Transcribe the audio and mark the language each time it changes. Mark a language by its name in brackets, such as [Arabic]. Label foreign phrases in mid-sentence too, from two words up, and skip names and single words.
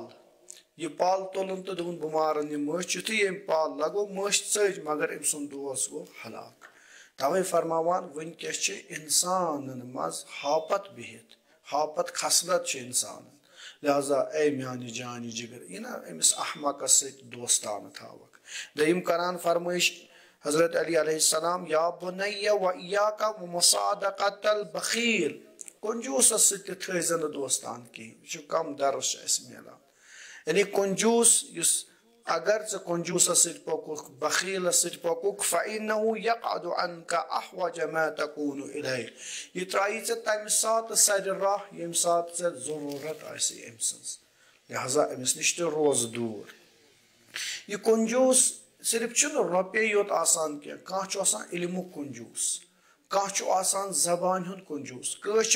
[Kashmiri] یہِ پل تُلُن تہٕ دوٚپُن بہٕ مارن یہِ مٔچھ یُتھُے أمۍ پل لگوو مٔچھ ژٔج مگر أمۍ سُنٛد دوس گوٚو ہلاک توے فرماوان وٕنکیٚس چھِ اِنسانن منٛز ہاپت بِہِتھ ہاپت خصلت چھِ اِنسانن لہذا اے میانہِ جانہِ جگر یہِ نہ أمِس احمقس سۭتۍ دوستانہٕ تھاوکھ دوٚیِم کران فرمٲیش حضرت علی علیہ السلام [Arabic] یا بنیّ و ایاک و مصادقۃ البخیل [Kashmiri] کنجوٗسس سۭتۍ تہِ تھٲیزِ نہٕ دوستان کِہیٖنۍ یہِ چھُ کم درس چھُ اسہِ مِلان یعنی کنجوٗس یُس اگر ژٕ کنجوٗسس سۭتۍ پوٚکُکھ بخیلس سۭتۍ پوٚکُکھ [Arabic] فإنه یقعد عنک احوج ما تکون الیہ [Kashmiri] یہِ ترٛایی ژےٚ تمہِ ساتہٕ سرِ راہ ییٚمہِ ساتہٕ ژےٚ ضروٗرت آسہِ أمۍ سٕنٛز لہذا أمِس نِش تہِ روز دوٗر یہِ کنجوٗس صرف چھُنہٕ رۄپیے یوت آسان کینٛہہ کانٛہہ چھُ آسان علمُک کنجوٗس کانٛہہ چھُ آسان زبانہِ ہُنٛد کنجوٗس کٲنٛسہِ